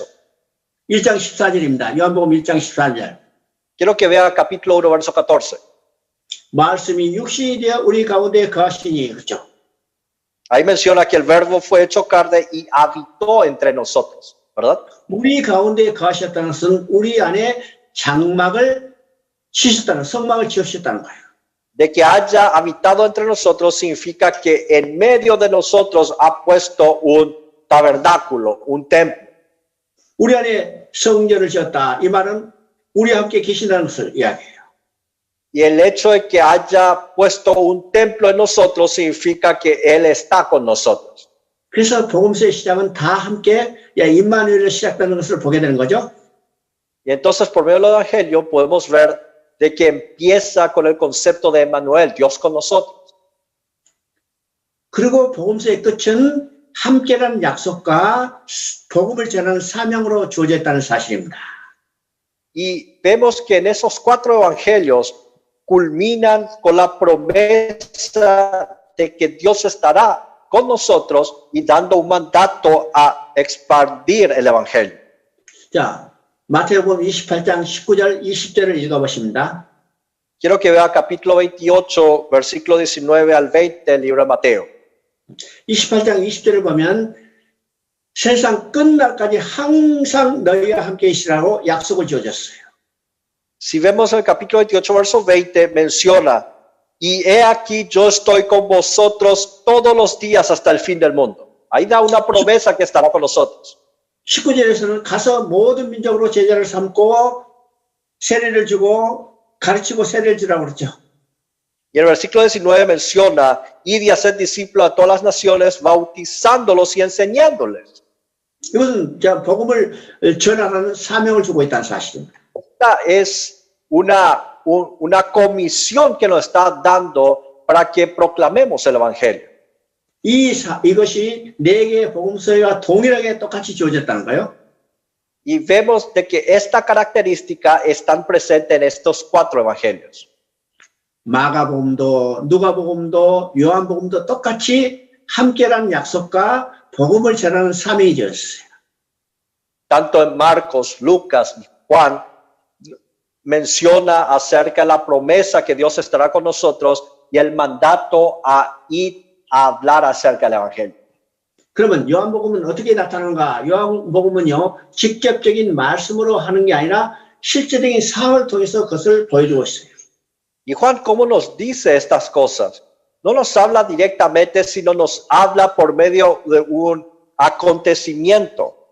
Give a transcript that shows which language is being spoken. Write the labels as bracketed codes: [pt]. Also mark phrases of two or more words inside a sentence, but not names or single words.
[ko] 1장 14절입니다. 요한복음 1장 14절. [es] Quiero que vea capítulo 1, verso 14. [ko] 말씀이 육신이 되어 우리 가운데 거하시니, 그렇죠? [es] Ahí menciona que el verbo fue hecho carne y habitó entre nosotros, ¿verdad? [ko] 우리 가운데 거하셨다는 것은 우리 안에 장막을 치셨다는, 성막을 지으셨다는 거예요. [es] De que haya habitado entre nosotros significa que en medio de nosotros ha puesto un tabernáculo, un templo. [ko] 우리 안에 성전을 지었다. 이 말은 우리와 함께 계신다는 것을 이야기해요. [es] Y el hecho de que haya puesto un templo en nosotros significa que Él está con nosotros. [ko] 그래서 복음서의 시작은 다 함께 임마누엘로 시작되는 것을 보게 되는 거죠. [es] Y entonces por medio del Evangelio podemos ver de que empieza con el concepto de Emmanuel, Dios con nosotros. [ko] 그리고 복음서의 끝은 함께라는 약속과 복음을 전하는 사명으로 주어져 있다는 사실입니다. [es] Y vemos que en esos cuatro evangelios culminan con la promesa de que Dios estará con nosotros y dando un mandato a expandir el evangelio. [ko] 자, 마태복음 28장 19절 20절을 읽어보십니다. [es] Quiero que vea capítulo 28, versículo 19 al 20 del libro de Mateo. [ko] 28장 20절을 보면 세상 끝날까지 항상 너희와 함께 있으라고 약속을 지어줬어요. [es] Si vemos el capítulo 28, verso 20, menciona y he aquí yo estoy con vosotros todos los días hasta el fin del mundo. Ahí da una promesa que estará con nosotros. [ko] 19절에서는 가서 모든 민족으로 제자를 삼고 세례를 주고 가르치고 세례를 주라고 그러죠. [es] Y el versículo 19 menciona, id y hacer discípulos a todas las naciones, bautizándolos y enseñándoles. [ko] 이것은 복음을 전하라는 사명을 주고 있다는 사실입니다. [es] Esta es una comisión que nos está dando para que proclamemos el evangelio. [ko] 이것이 네 개의 복음서와 동일하게 똑같이 주어졌다는 거예요. [es] Y vemos de que esta característica está presente en estos 4 evangelios. [ko] 마가복음도 누가복음도 요한복음도 똑같이 함께라는 약속과 복음을 전하는 사명이 되었어요. [es] Tanto en Marcos, Lucas y Juan menciona acerca de la promesa que Dios estará con nosotros y el mandato a ir a hablar acerca del evangelio. [ko] 그러면 요한복음은 어떻게 나타나는가? 요한복음은요, 직접적인 말씀으로 하는 게 아니라 실제적인 상황을 통해서 그것을 보여주고 있어요. [es] Y Juan, ¿cómo nos dice estas cosas? No nos habla directamente, sino nos habla por medio de un acontecimiento.